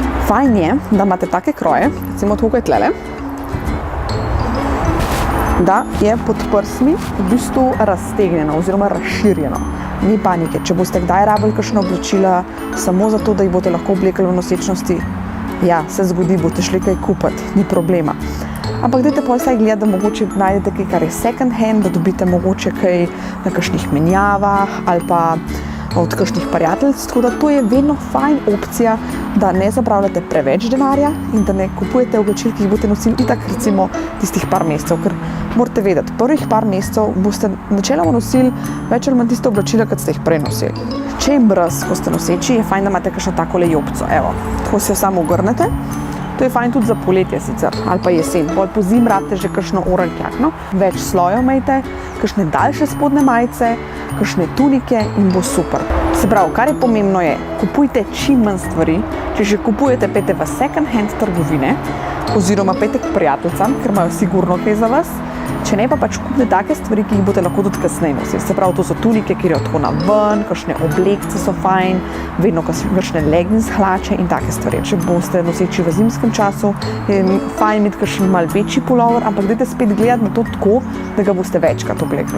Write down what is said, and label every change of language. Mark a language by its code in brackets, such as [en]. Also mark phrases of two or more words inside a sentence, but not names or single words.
[sl] Fajn je, da imate take kroje, recimo tako kot tlele, da je pod prsmi v bistvu raztegnjeno oziroma razširjeno. Ni panike, če boste kdaj rabili kakšna oblačila samo zato, da jih boste lahko oblekli v nosečnosti, ja, se zgodi, boste šli kaj kupiti, ni problema. Ampak dajte pol vsaj gledati, da mogoče najdete kaj, kar je [en] second hand, [sl] da dobite mogoče kaj na kakšnih menjavah ali pa od kakšnih prijateljic, tako da to je vedno fajn opcija, da ne zapravljate preveč denarja in da ne kupujete oblačil, ki jih boste nosili itak recimo tistih par mesecev, ker morate vedeti, prvih par mesecev boste načeloma nosili več ali manj tiste oblačila, kot ste jih prej nosili. Če je mraz, ko ste noseči, je fajn, da imate kakšno takole jopco, evo, tako se jo samo ogrnete. To je fajn tudi za poletje sicer, ali pa jesen. Bolj po zim rabite že kakšno oranžjakno. Več slojev imejte, kakšne daljše spodnje majice, kakšne tunike in bo super. Se pravi, kar je pomembno je, kupujte čim manj stvari. Če že kupujete, pejte v [en] second hand [sl] trgovine oziroma pejte k prijateljicam, ker imajo sigurno kaj za vas. Če ne, pa pač kupite take stvari, ki jih boste lahko tudi kasneje nosili. Se pravi, to so tunike, ki grejo tako na ven, kakšne oblekce so fajn, vedno kakšne leggings hlače in take stvari. Če boste noseči v zimskem času, je fajn imeti kakšen mal večji pulover, ampak dajte spet gledati na to tako, da ga boste večkrat oblekli.